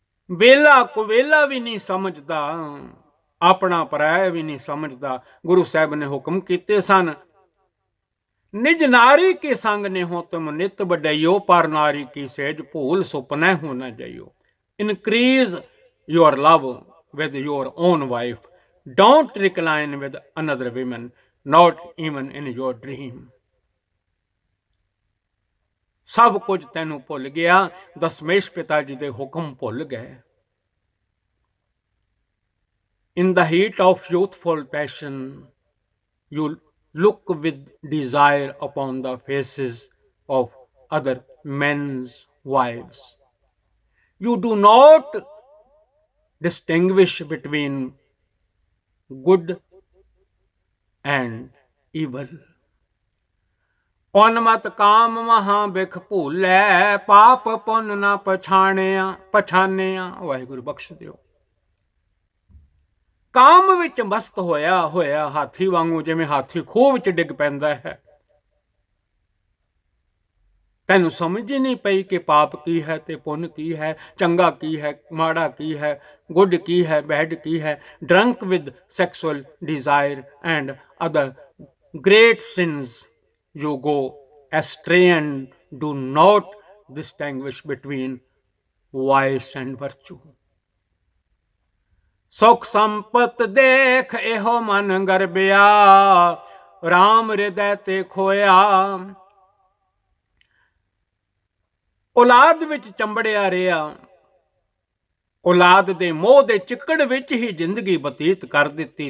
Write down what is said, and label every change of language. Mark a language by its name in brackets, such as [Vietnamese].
[Punjabi] ਵੇਲਾ ਕੁਵੇਲਾ ਵੀ ਨਹੀਂ ਸਮਝਦਾ, ਆਪਣਾ ਪਰਾਇਆ ਵੀ ਨਹੀਂ ਸਮਝਦਾ। ਗੁਰੂ ਸਾਹਿਬ ਨੇ ਹੁਕਮ ਕੀਤੇ ਸਨ, ਨਿਜ ਨਾਰੀ ਕੇ ਸੰਗ ਨੇ ਹੋ ਤੁਮ ਨਿਤ ਬਡਈਓ, ਪਰ ਨਾਰੀ ਕੀ ਸੇਜ ਭੂਲ ਸੁਪਨੈ ਹੋ ਨਾ ਜਾਈਓ। Increase [English] your love with your own wife. Don't recline with another woman, not even in your dream. [Punjabi] ਸਭ ਕੁਝ ਤੈਨੂੰ ਭੁੱਲ ਗਿਆ, ਦਸਮੇਸ਼ ਪਿਤਾ ਜੀ ਦੇ ਹੁਕਮ ਭੁੱਲ ਗਏ। [English] In the heat of youthful passion, you look with desire upon the faces of other men's wives. You do not distinguish between good and evil. [Punjabi] ਉਨਮਤ ਕਾਮ ਮਹਾ ਬਿਖ ਭੂਲੈ, ਪਾਪ ਪੁੰਨ ਨਾ ਪਛਾਣਿਆ। ਵਾਹਿਗੁਰੂ ਬਖਸ਼ ਦਿਓ। ਕਾਮ ਵਿੱਚ ਮਸਤ ਹੋਇਆ ਹਾਥੀ ਵਾਂਗੂ, ਜਿਵੇਂ ਹਾਥੀ ਖੂਹ ਵਿੱਚ ਡਿੱਗ ਪੈਂਦਾ ਹੈ। ਤੈਨੂੰ ਸਮਝ ਹੀ ਨਹੀਂ ਪਈ ਕਿ ਪਾਪ ਕੀ ਹੈ ਤੇ ਪੁੰਨ ਕੀ ਹੈ, ਚੰਗਾ ਕੀ ਹੈ, ਮਾੜਾ ਕੀ ਹੈ, ਗੁੱਡ ਕੀ ਹੈ, ਬੈਡ ਕੀ ਹੈ। [English] Drunk with sexual desire and other great sins, you go astray and do not distinguish between vice and virtue. [Punjabi] ਸੁਖ ਸੰਪਤ ਦੇਖ ਇਹੋ ਮਨ ਗਰਬਿਆ, ਰਾਮ ਹਿਰਦੈ ਤੇ ਖੋਇਆ। ਔਲਾਦ ਵਿੱਚ ਚੰਬੜਿਆ ਰਿਹਾ, ਔਲਾਦ ਦੇ ਮੋਹ ਦੇ ਚਿੱਕੜ ਵਿੱਚ ਹੀ ਜ਼ਿੰਦਗੀ ਬਤੀਤ ਕਰ ਦਿੱਤੀ।